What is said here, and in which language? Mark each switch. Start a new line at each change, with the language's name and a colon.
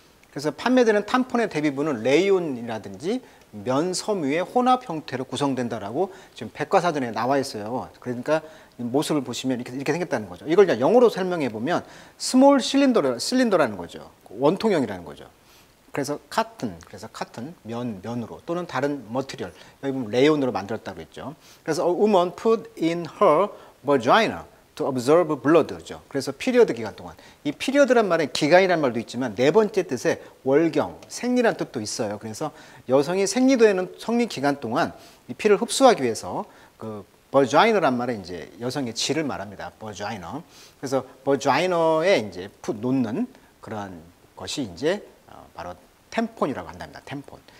Korean: 그래서 판매되는 탐폰의 대부분은 레이온이라든지 면 섬유의 혼합 형태로 구성된다라고 지금 백과사전에 나와 있어요. 그러니까 모습을 보시면 이렇게 생겼다는 거죠. 이걸 그냥 영어로 설명해 보면 스몰 실린더라는 거죠. 원통형이라는 거죠. 그래서 카튼, 면으로 또는 다른 머티리얼, 여기 보면 레온으로 만들었다고 했죠. 그래서
English: a woman put in her vagina to observe blood죠.
Korean: 그래서 피리어드 기간 동안. 이 피리어드란 말은 기간이란 말도 있지만 네 번째 뜻에 월경, 생리란 뜻도 있어요. 그래서 여성이 생리되는 성리 기간 동안 이 피를 흡수하기 위해서 그 vagina란 말은 이제 여성의 질을 말합니다.
English: vagina.
Korean: 그래서 vagina에 이제 놓는 그러한 것이 이제 바로 템폰이라고 한답니다. 템폰.